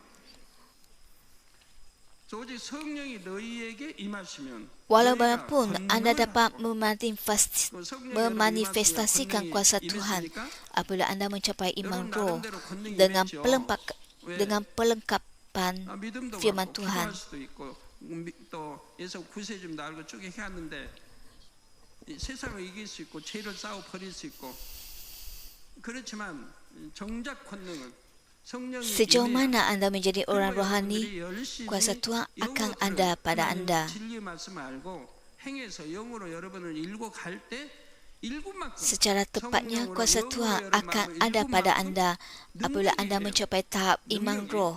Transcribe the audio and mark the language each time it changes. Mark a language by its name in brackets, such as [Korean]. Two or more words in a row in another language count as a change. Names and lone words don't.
[Malay] Walaupun anda dapat memanifestasikan kuasa Tuhan apabila anda mencapai iman roh dengan pelengkapan firman Tuhan. [Korean] 세상을 이길 수 있고 죄를 싸워 버릴 수 있고 그렇지만 정작 권능은 [Malay] Sejauh mana anda menjadi orang rohani, kuasa Tuhan akan ada pada anda. Secara tepatnya, kuasa Tuhan akan ada pada anda apabila anda mencapai tahap iman roh.